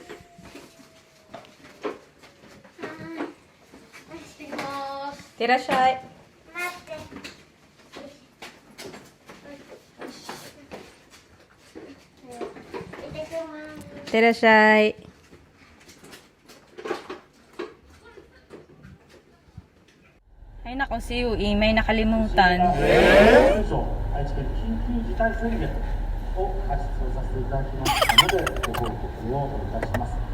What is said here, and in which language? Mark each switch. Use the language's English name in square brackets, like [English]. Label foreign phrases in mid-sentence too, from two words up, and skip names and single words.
[Japanese] いらっしゃい。 [Filipino] いってらっしゃい。Ay nako si Yui, may nakalimutan. [Japanese] 愛知県緊急事態宣言を発出させていただきましたのでご報告をいたします。